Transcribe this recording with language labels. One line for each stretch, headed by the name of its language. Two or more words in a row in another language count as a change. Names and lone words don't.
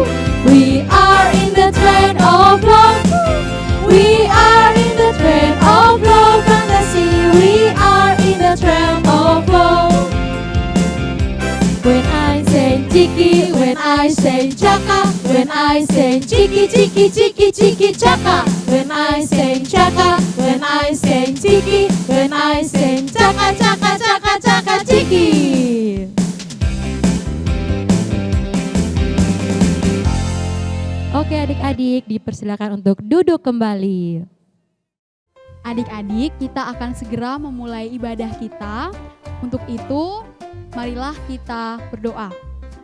English: We are in the trend of love. We are in the trend of love, fantasy. We are in the trend of love. When I say chiki, when I say chaka, when I say chiki chiki chiki chiki chaka, when I say chaka, when I say chiki, when I say chaka chaka chaka chaka chiki.
Indonesian: Oke adik-adik, dipersilakan untuk duduk kembali. Adik-adik, kita akan segera memulai ibadah kita. Untuk itu, marilah kita berdoa.